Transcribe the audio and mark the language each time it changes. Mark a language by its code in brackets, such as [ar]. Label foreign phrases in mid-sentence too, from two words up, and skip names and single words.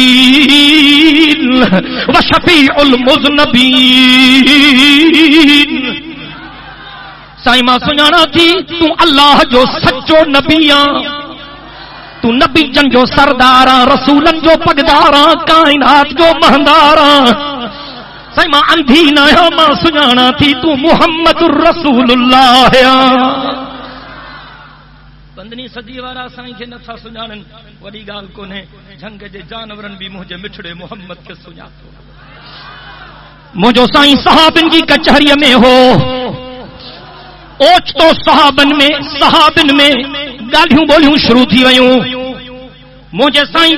[ar] وشفیع المذنبین [sd] سائیں ماں سنانا تھی تو اللہ جو سچو نبیاں تو نبی جن جو سرداراں رسولن جو پگداراں کائنات جو مہنداراں سائیں ماں اندھی نہ ماں سنانا تھی تو [ar] محمد الرسول اللہ [sd] 15 صدی वारा साईं खे नथा सुञाणनि वॾी ॻाल्हि कोन्हे झंग जे जानवरनि बि मुंहिंजे मिठड़े मोहम्मद खे सुञातो मुंहिंजो साईं सहाबन जी कचहरीअ में हो ओचितो सहाबन में ॻाल्हियूं ॿोलियूं शुरू थी वयूं मुंहिंजे साईं